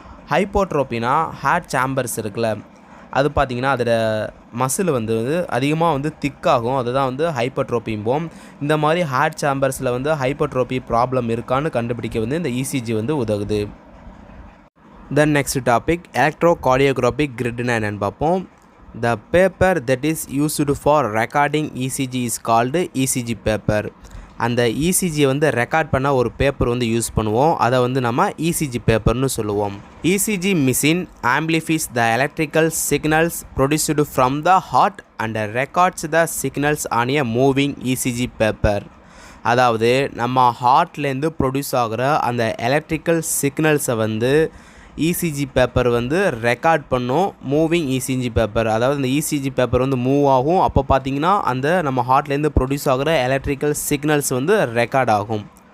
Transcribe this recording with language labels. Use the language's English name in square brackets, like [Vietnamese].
[Tamil] ஹைப்போட்ரோபினா heart chambers இருக்குல்ல, அது பார்த்திங்கன்னா அதோட மசில் அதிகமாக திக்காகும். அதுதான் ஹைப்பர்ட்ரோபிம்போம். இந்த மாதிரி ஹார்ட் சேம்பர்ஸில் ஹைப்பர்ட்ரோபி ப்ராப்ளம் இருக்கான்னு கண்டுபிடிக்க இந்த ECG உதவுது. [English] then next topic [Tamil] எலக்ட்ரோகார்டியோகிராஃபிக் கிரிட்னா என்னென்னு பார்ப்போம். [English] The paper that is used for recording ECG is called ECG paper. [Tamil] அந்த ECG ரெக்கார்ட் பண்ண ஒரு பேப்பர் யூஸ் பண்ணுவோம். அதை நம்ம ECG பேப்பர்னு சொல்லுவோம். [English] ECG machine amplifies the electrical signals produced from the heart and records the signals on a moving ECG paper. [Tamil] அதாவது நம்ம ஹார்ட்லேருந்து produce ஆகிற அந்த எலக்ட்ரிக்கல் சிக்னல்ஸை ECG பேப்பர் ரெக்கார்ட் பண்ணும். மூவிங் ECG பேப்பர், அதாவது இந்த ECG பேப்பர் மூவ் ஆகும். அப்போ பார்த்திங்கன்னா அந்த நம்ம ஹார்ட்லேருந்து ப்ரொடியூஸ் ஆகிற எலக்ட்ரிக்கல் சிக்னல்ஸ் ரெக்கார்ட் ஆகும்.